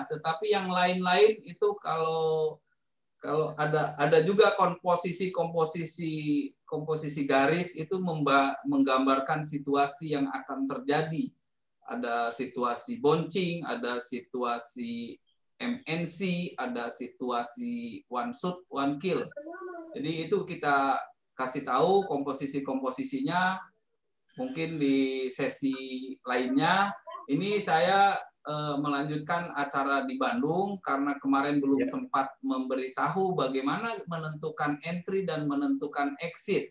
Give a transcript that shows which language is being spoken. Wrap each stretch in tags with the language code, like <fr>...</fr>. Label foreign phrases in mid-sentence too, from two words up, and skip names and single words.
<id>Tetapi yang lain-lain itu kalau ada juga komposisi garis itu menggambarkan situasi yang akan terjadi. Ada situasi bouncing, ada situasi MNC, ada situasi</id> <en>one shoot, one kill.</en> <id>Jadi itu kita kasih tahu komposisinya. Mungkin di sesi lainnya. Ini saya melanjutkan acara di Bandung karena kemarin belum sempat memberitahu bagaimana menentukan entry dan menentukan exit.</id>